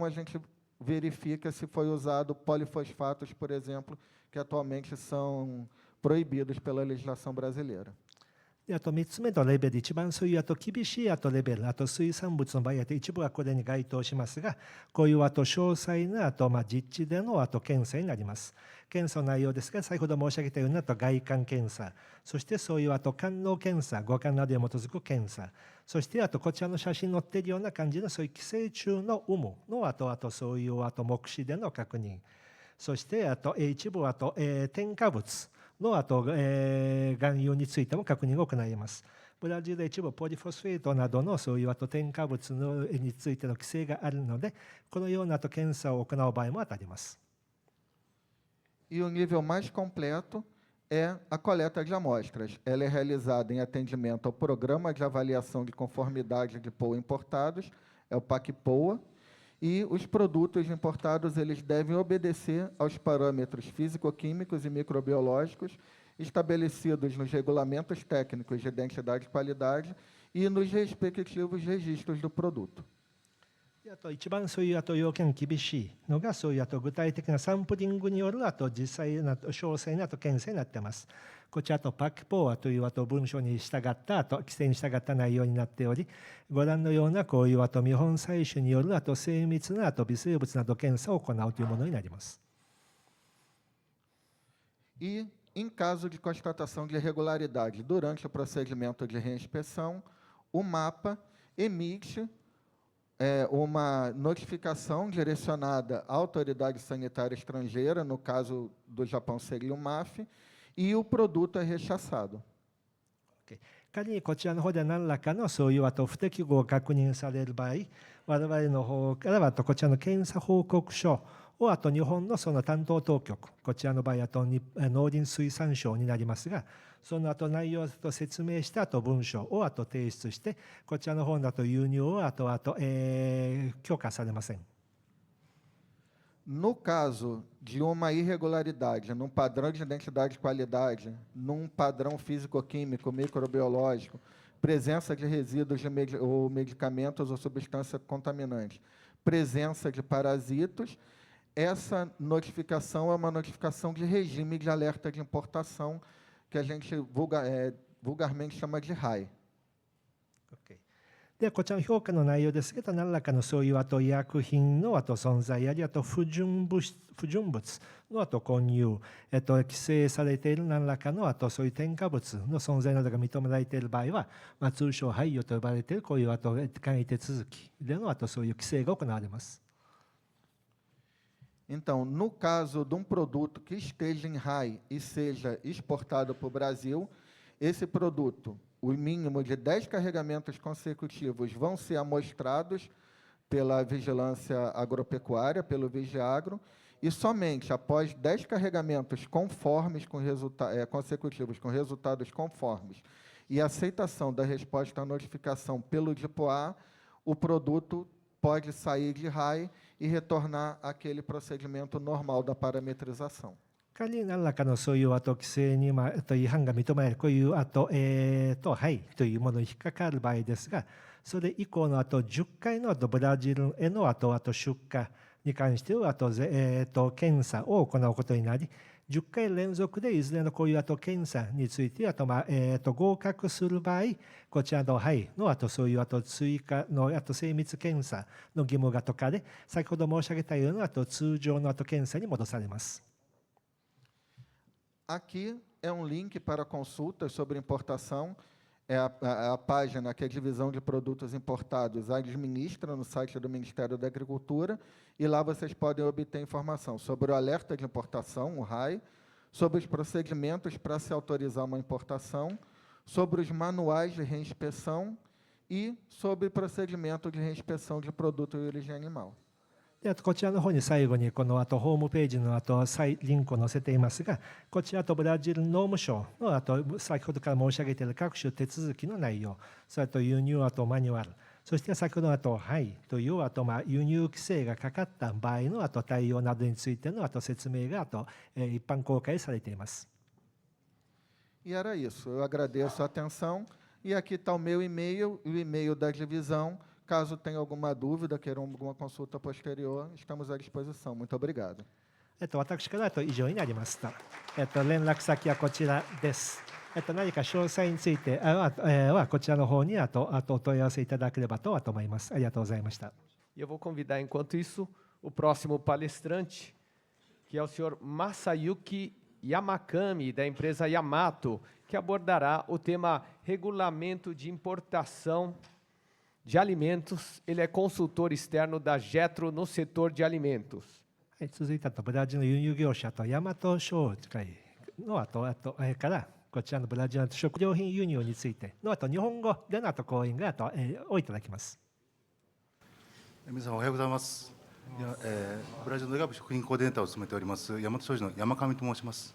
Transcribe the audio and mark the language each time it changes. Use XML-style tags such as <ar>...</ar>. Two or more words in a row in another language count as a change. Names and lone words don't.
<pt>A gente verifica se foi usado polifosfatos, por exemplo, que atualmente são proibidos pela legislação brasileira.</pt> <ja>3 つ目のレベル、一番そういう厳しいレベル、水産物の場合一部はこれに該当しますが、こういう詳細な実地での検査になります。検査の内容ですが、先ほど申し上げたような外観検査、そしてそういう官能検査、五感などに基づく検査、そしてこちらの写真に載っているような感じのそういう寄生虫の有無のそういう目視での確認、そして一部添加物の含有についても確認が行います。ブラジルで一部ポリフォスフェートなどのそういう添加物についての規制があるので、このような検査を行う場合も当たります。</ja> <pt>E o nível mais completo é a coleta de amostras. Ela é realizada em atendimento ao Programa de Avaliação de Conformidade de POA Importados, é o PAC-POA, e os produtos importados eles devem obedecer aos parâmetros físico-químicos e microbiológicos estabelecidos nos regulamentos técnicos de identidade e qualidade e nos respectivos registros do produto.</pt> <ja>一番そういう要件厳しいのがそういう具体的なサンプリングによる実際の詳細な検査になっています。こちらPAC-POAという文書に従った規制に従った内容になっており、ご覧のようなこういう見本採取による精密な微生物など検査を行うというものになります。</ja> <pt>E em caso de constatação de irregularidade durante o procedimento de reinspeção, o MAPA emite uma notificação direcionada à autoridade sanitária estrangeira, no caso do Japão seria o MAF, e o produto é rechaçado.</pt> <ja>仮にこちらの方で何らかのそういう不適合を確認される場合、我々の方からはこちらの検査報告書を日本のその担当当局、こちらの場合農林水産省になりますが、その内容と説明した文書を提出して、こちらの方だと輸入を許可されません。</ja> <pt>No caso de uma irregularidade num padrão de identidade de qualidade, num padrão físico-químico, microbiológico, presença de resíduos ou medicamentos ou substâncias contaminantes, presença de parasitos, essa notificação é uma notificação de regime de alerta de importação, que a gente vulgarmente chama de RAI.</pt> <ja>でこちらの評価の内容ですけど、何らかのそういう医薬品の存在あり、不純物の混入、規制されている何らかのそういう添加物の存在などが認められている場合は、通称廃与と呼ばれているこういう簡易手続きでのそういう規制が行われます。</ja> <pt>Então, no caso de produto que esteja em RAI e seja exportado para o Brasil, esse produto, o mínimo de 10 carregamentos consecutivos vão ser amostrados pela Vigilância Agropecuária, pelo Vigiagro, e somente após 10 carregamentos conformes consecutivos com resultados conformes e aceitação da resposta à notificação pelo DIPOA, o produto pode sair de RAI e retornar àquele procedimento normal da parametrização.</pt> <ja>仮に何らかのそういう規制に違反が認められるこういうはいというものに引っかかる場合ですが、それ以降の10回のブラジルへの出荷に関しては検査を行うことになり、10回連続でいずれのこういう検査について合格する場合、こちらのはいのそういう追加の精密検査の義務が解かれ、先ほど申し上げたような通常の検査に戻されます。</ja> <pt>Aqui é link para consultas sobre importação. É a página que a Divisão de Produtos Importados administra no site do Ministério da Agricultura, e lá vocês podem obter informação sobre o alerta de importação, o RAI, sobre os procedimentos para se autorizar uma importação, sobre os manuais de reinspeção e sobre o procedimento de reinspeção de produto de origem animal.</pt> <ja>でこちらの方に最後にこのホームページのリンクを載せていますが、こちらブラジル農務省の先ほどから申し上げている各種手続きの内容、それと輸入マニュアル、そして先ほどのはいという輸入規制がかかった場合の対応などについての説明が一般公開されています。</ja> <pt>E era isso. Eu agradeço a atenção e aqui está o meu e-mail, o e-mail da divisão. Caso tenha alguma dúvida, queiram alguma consulta posterior, estamos à disposição. Muito obrigado.</pt> <ja>私から以上になりました。連絡先はこちらです。何か詳細についてはこちらの方にお問い合わせいただければと思います。ありがとうございました。</ja> <pt>E eu vou convidar, enquanto isso, o próximo palestrante, que é o senhor Masayuki Yamakami, da empresa Yamato, que abordará o tema regulamento de importação de alimentos. Ele é consultor externo da Jetro no setor de alimentos.</pt> <ja>続いてブラジルの輸入業者とヤマト商会のからこちらのブラジルの食料品輸入についての日本語での講演がをいただきます。皆さんおはようございます。ブラジルの外部食品コーディネーターを務めております大和商事の山上と申します。</ja>